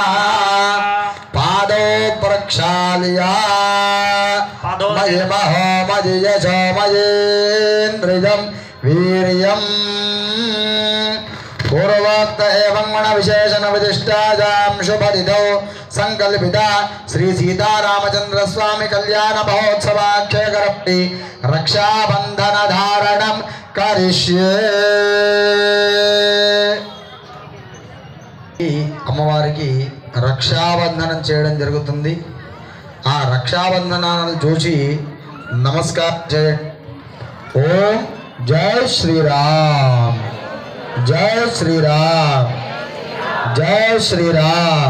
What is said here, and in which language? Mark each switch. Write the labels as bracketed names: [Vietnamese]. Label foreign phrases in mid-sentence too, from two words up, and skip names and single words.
[Sanskrit] पादौ प्रक्षाल्य मयि महो मयि यशो मयेन्द्रियं वीर्यं पूर्वोक्त एवं गुण विशेषण विशिष्टायां शुभतिथौ संकल्पिता श्री सीतारामचंद्र स्वामी कल्याण महोत्सवाख्यकरप्ति रक्षाबंधन धारणं करिष्ये। [Telugu] అమ్మవారికి రక్షాబంధనం చేయడం జరుగుతుంది। ఆ రక్షాబంధనాలను చూసి నమస్కారం చేయండి। [Hindi] ॐ जय श्रीराम जय श्रीराम जय श्रीराम।